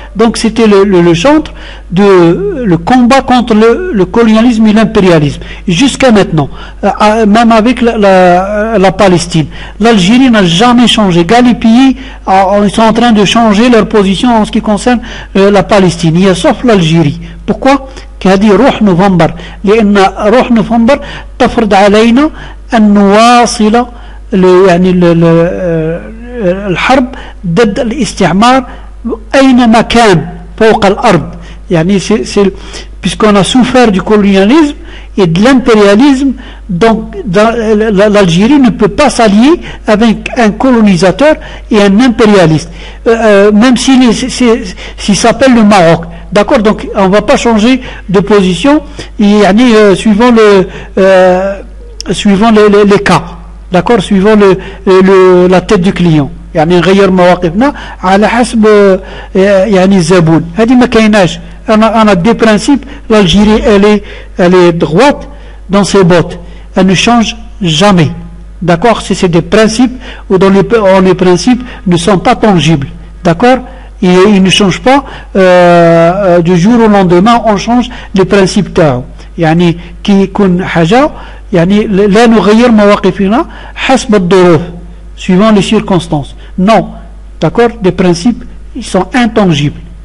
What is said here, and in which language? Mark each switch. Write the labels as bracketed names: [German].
[French] Donc c'était le centre de le combat contre le colonialisme et l'impérialisme jusqu'à maintenant, même avec la Palestine. L'Algérie n'a jamais changé. Les pays ils sont en train de changer leur position en ce qui concerne la Palestine, sauf l'Algérie. Pourquoi? [Arabic] هذه روح نوفمبر، لأن روح نوفمبر تفرض علينا أن نواصل يعني الحرب ضد الاستعمار أينما كان فوق الأرض. يعني [French] puisqu'on a souffert du colonialisme et de l'impérialisme, donc l'Algérie ne peut pas s'allier avec un colonisateur et un impérialiste, même s'il s'appelle le Maroc. D'accord. Donc on ne va pas changer de position suivant les cas. D'accord. Suivant la tête du client. [Arabic] يعني نغير مواقفنا على حسب يعني الزبون. هذه ما كايناش. أنا [French] des principes. L'Algérie elle est droite dans ses bottes. Elle ne change jamais. D'accord. C'est des principes où les principes ne sont pas tangibles. D'accord. Et ils ne changent pas du jour au lendemain. On change les principes [Arabic] تاعو. يعني كي يكون حاجة يعني لا نغير مواقفنا حسب الظروف [French] suivant les circonstances. Non. D'accord. Les principes ils sont intangibles.